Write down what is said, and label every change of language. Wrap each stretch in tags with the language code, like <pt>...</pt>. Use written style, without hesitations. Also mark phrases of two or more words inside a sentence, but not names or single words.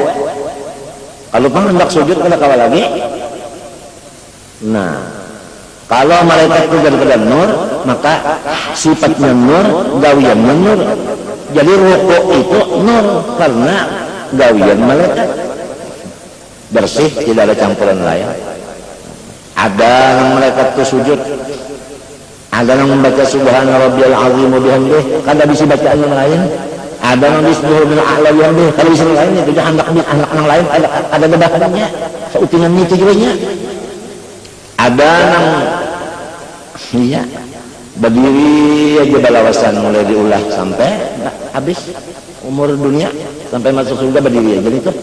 <bjn>Kalau pang hendak sujud kada kawa lagi. Nah, kalau malaikat itu daripada nur, maka sifatnya nur, gawiannya nur. Jadi ruku itu nur karena gawian malaikat. Bersih, tidak ada campuran lain. Ada yang malaikat itu sujud, ada yang membaca</bjn> <ar>سبحان ربي العظيم وبحمده,</ar> <bjn>kada bisa baca yang lain. Ada yang</bjn> <ar>بسم الله الأعلى وبحمده,</ar> <bjn>kada bisa lain itu anak yang lain ada debatannya. Sautingan itu juga nya. Ada yang iya berdiri aja balawasan mulai diulah sampai habis umur dunia, sampai masuk surga berdiri aja itu.</bjn>